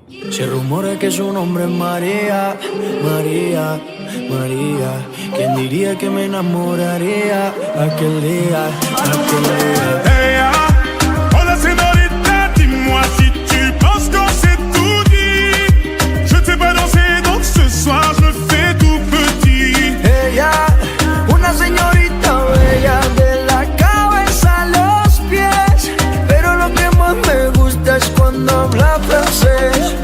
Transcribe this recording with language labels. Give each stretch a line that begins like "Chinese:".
Spanish: Se rumora que su nombre es María, María, María. ¿Quién diría que me enamoraría aquel día, aquel día?
French: Hey,
Spanish: hola señorita,
French: dis-moi si tu penses qu'on s'est tout dit. Je ne sais pas danser, donc ce soir je me fais tout petit.
Spanish: Ella, una señorita bella de la cabeza a los pies, pero lo que más me gusta es cuando habla francés.